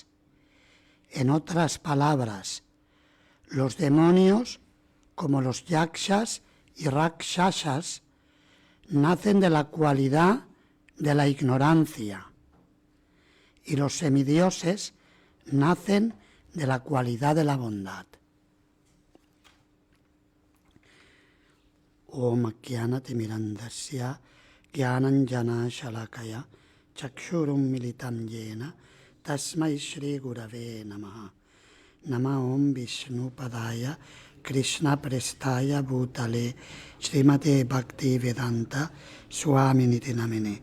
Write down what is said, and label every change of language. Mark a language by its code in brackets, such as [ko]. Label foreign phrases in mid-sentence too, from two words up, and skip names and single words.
[es] En otras palabras, los demonios, como los yakshas y rakshasas, nacen de la cualidad de la ignorancia, y los semidioses nacen de la cualidad de la bondad. [sa] ॐ ज्ञानतिमिरान्धस्य ज्ञानाञ्जन शलाकया चक्षुरुम् मिलितम् येन तस्मै श्री गुरवे नमः. नम ॐ विष्णु पादाय कृष्ण प्रेष्ठाय भूतले श्रीमते भक्ति वेदान्त स्वामिनिति नामिने.